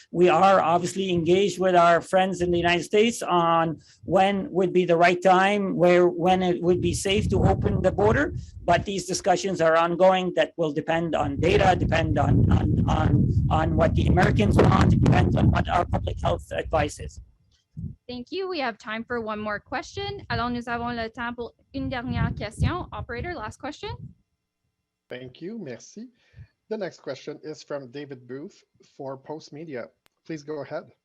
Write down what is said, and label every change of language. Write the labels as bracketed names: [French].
[English] We are obviously engaged with our friends in the United States on when would be the right time, when it would be safe to open the border. But these discussions are ongoing. That will depend on data, depend on what the Americans want, it depends on what our public health advice is. Thank you. We have time for one more question. [French] Alors, nous avons le temps pour une dernière question. [English] Operator, last question. Thank you. Merci. The next question is from David Booth for Post Media. Please go ahead.